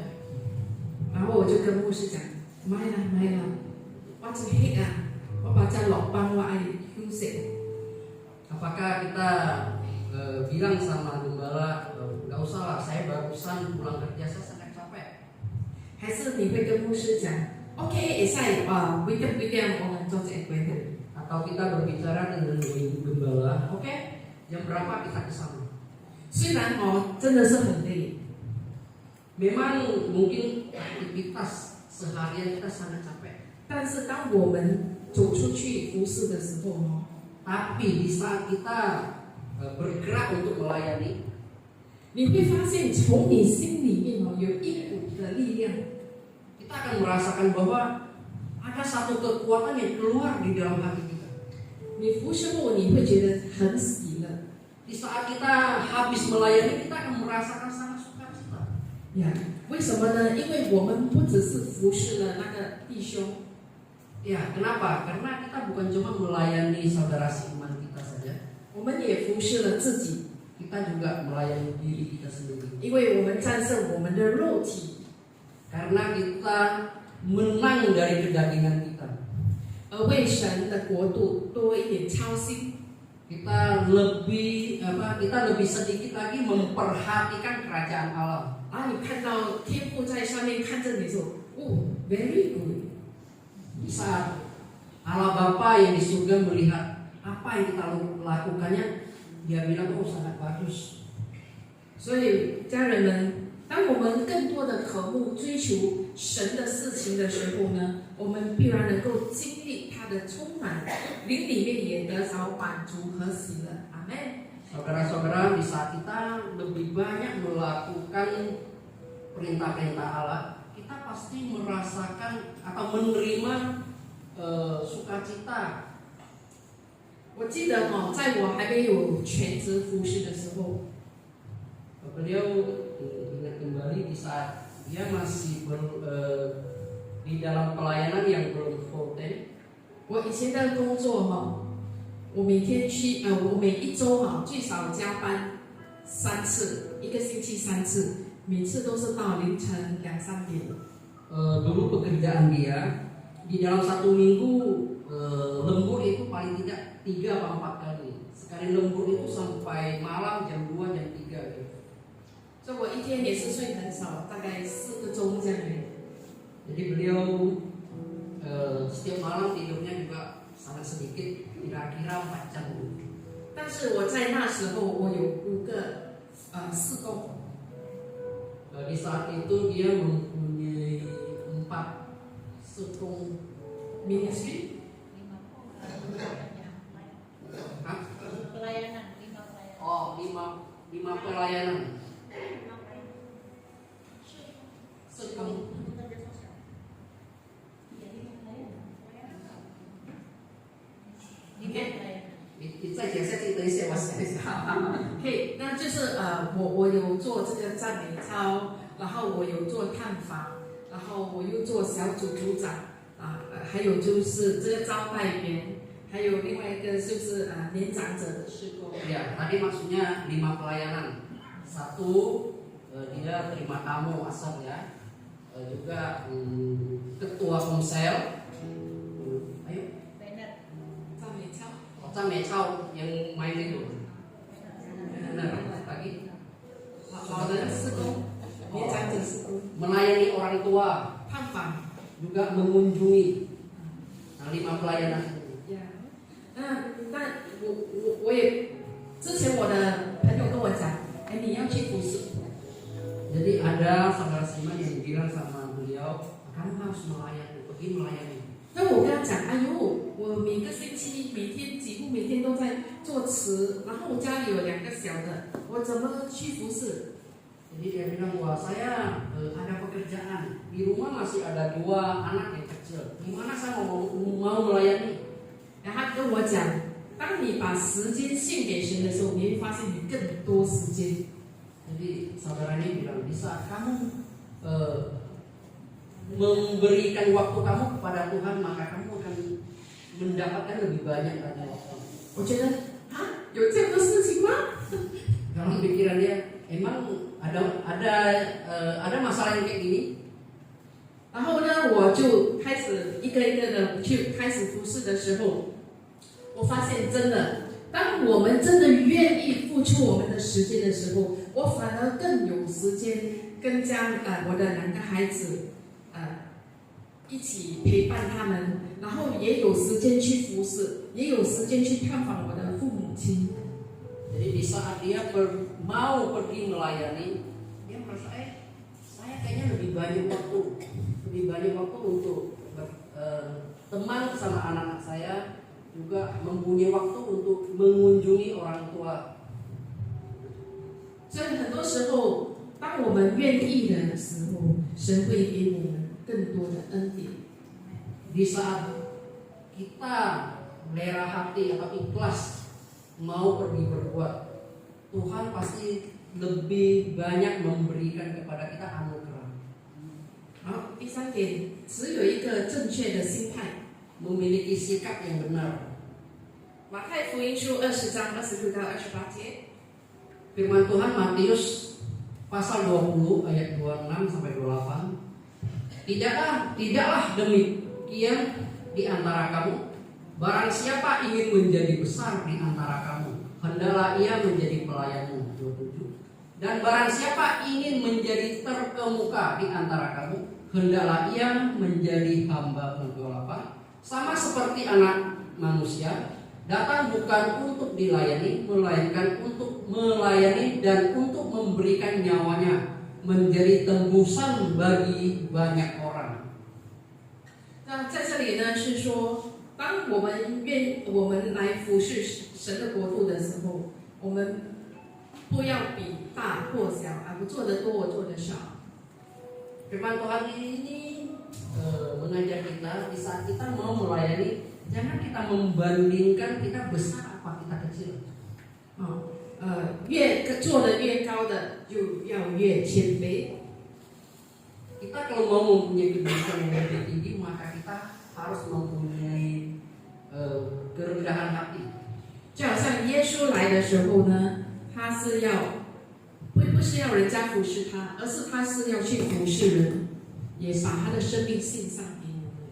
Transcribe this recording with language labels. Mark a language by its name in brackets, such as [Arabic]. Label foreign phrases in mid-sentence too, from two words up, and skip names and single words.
[Chinese] 然后我就跟牧师讲：“买啦买啦，我真黑啊，我把这老帮我爱休息。 [Indonesian] Apakah kita bilang sama gembala, nggak usah lah, saya barusan pulang kerja, saya sangat capek. [Chinese] 还是你会跟牧师讲 ：“OK， 也在啊，weekend 我们做这个规划。 [Indonesian] Atau kita berbicara dengan ibu gembala, oke, jam berapa kita ke sana? [Chinese] 虽然真的是很累， [Indonesian] Memang mungkin aktivitas seharian kita sangat capek. [Chinese] 但是当我们走出去服侍的时候 [Indonesian] Tapi di saat kita bergerak untuk melayani, [Chinese] 你会发现从你心里面有一股的力量， [Indonesian] kita akan merasakan bahwa ada satu kekuatan yang keluar di dalam hati kita. [Chinese] 你服侍后你会觉得很喜乐 [Indonesian] Di saat kita habis melayani, kita akan merasakan sangat sukacita. [Chinese] 呀。为什么呢？因为我们不只是服侍了那个弟兄， [Indonesian] Ya, kenapa? Karena kita bukan cuma melayani saudara seiman kita saja, [Chinese] 我们也服侍了自己， [Indonesian] kita juga melayani diri kita sendiri. [Chinese] 因为我们战胜我们的肉体， [Indonesian] Karena kita menang dari kedagingan kita. [Chinese] 而为神的国度多一点操心。 [Indonesian] Kita lebih sedikit lagi memperhatikan kerajaan Allah. [Chinese] 然后你看到天父在上面看着你说：“哦 ， [English] very good。” [Indonesian] Di saat Allah Bapa yang di surga melihat apa yang kita lakukannya, dia bilang, oh sangat bagus. [Chinese] 所以家人们，当我们更多的渴慕追求神的事情的时候呢，我们必然能够经历他的充满，灵里面也得着满足和喜乐。阿门。 [Indonesian] Saudara-saudara, di saat kita lebih banyak melakukan perintah-perintah Allah, kita pasti merasakan atau menerima sukacita. [Chinese] 我记得在我还没有全职服侍的时候， [Indonesian] Beliau ingat kembali di saat dia masih di dalam pelayanan yang belum [English] full time. [Chinese] 我以前的工作我每天去我每一周最少加班3次，一个星期3次，每次都是到凌晨2-3点。 [Indonesian] Dulu pekerjaan dia di dalam satu minggu lembur itu paling tidak 3 atau 4 kali. Sekali lembur itu sampai malam jam 2 jam 3 gitu. [Chinese] 所以我一天也是睡很少，大概4个钟这样而已。 [Indonesian] Jadi beliau setiap malam tidurnya juga sangat sedikit, kira-kira 4 jam. [Chinese] 但是我在那时候，我有5个事工， [Indonesian] Di saat itu dia mempunyai 4 sekung ministry， pelayanan 5 pelayanan. Sekung. [Chinese] 你再解释等一下，我想一下。可以，那就是我有做这个赞美操，然后我有做探访，然后我又做小组组长还有就是这个招待员，还有另外一个就是年长者的事工。 [Indonesian] Ya, tadi maksudnya 5 pelayanan. 1 dia terima tamu asal ya. Juga ketua komsel. Ayo. [Chinese] 赞美操， [Indonesian] Oca Mecau yang main itu. Benar, lagi. [Chinese] 老人事工，年长者事工， [Indonesian] Melayani orang tua, [Chinese] 探访。 [Indonesian] juga mengunjungi. Nah, 5 pelayanan itu. [Chinese] 呀，那我也之前我的朋友跟我讲，哎，你要去服侍。 [Indonesian] Jadi ada saudara seiman yang bilang sama beliau, kamu harus melayani, pergi melayani. [Chinese] 那我跟他讲，哎呦，我每个星期几乎每天都在做词，然后我家里有2个小的，我怎么去服侍？ [Indonesian] Jadi dia bilang, wah saya ada pekerjaan, di rumah masih ada 2 anak yang kecil, gimana saya mau melayani? [Chinese] 然后他跟我讲， 当你把时间献给神的时候，你会发现你更多时间。 [Indonesian] Jadi saudara ini bilang, bisa kamu memberikan waktu kamu kepada Tuhan, maka kamu akan mendapatkan lebih banyak lagi waktu. [Chinese] 我觉得啊，有这样的事情吗？ [Indonesian] Dalam pikiran dia, emang ada masalah yang kayak gini? [Chinese] 然后呢，我就开始一个一个的去开始服侍的时候，我发现真的，当我们真的愿意付出我们的时间的时候，我反而更有时间跟我的两个孩子一起陪伴他们，然后也有时间去服侍，也有时间去探访我的父母亲。 [Indonesian] Jadi di saat dia mau pergi melayani, dia merasa saya kayaknya lebih banyak waktu untuk teman sama anak-anak saya, juga mempunyai waktu untuk mengunjungi orang tua. [Chinese] 所以很多时候，当我们愿意的时候，神会给我们更多的恩典。 [Indonesian] Di saat kita merah hati atau ikhlas mau pergi berbuat, Tuhan pasti lebih banyak memberikan kepada kita anugerah. [Chinese] 好，第三点，只有一个正确的心态。 [Indonesian] Memiliki sikap yang benar. [Chinese] 马太福音书20章26到28节。 [Indonesian] Firman Tuhan Matius pasal 20 ayat 26 sampai 28. Tidaklah demikian di antara kamu. Barang siapa ingin menjadi besar di antara kamu, hendaklah ia menjadi pelayanmu. 27. Dan barang siapa ingin menjadi terkemuka di antara kamu, hendaklah ia menjadi hamba. 28. Sama seperti anak manusia datang bukan untuk dilayani, melainkan untuk melayani dan untuk memberikan nyawanya menjadi tebusan bagi banyak orang. [Chinese] 那在这里呢，是说，当我们来服侍神的国度的时候，我们不要比大或小，我做得多，我做得少。 [Indonesian] Firman Tuhan ini mengajar kita di saat kita mau melayani, jangan kita membandingkan kita besar apa kita kecil. [Chinese] 越做得越高的，就要越谦卑。 [Indonesian] Kita kalau mau mempunyai kedudukan yang lebih tinggi, maka kita harus mempunyai kerendahan hati. [Chinese] 就好像耶稣来的时候呢，他是要不是要人家服侍他，而是他是要去服侍人，也把他的生命献上给我们。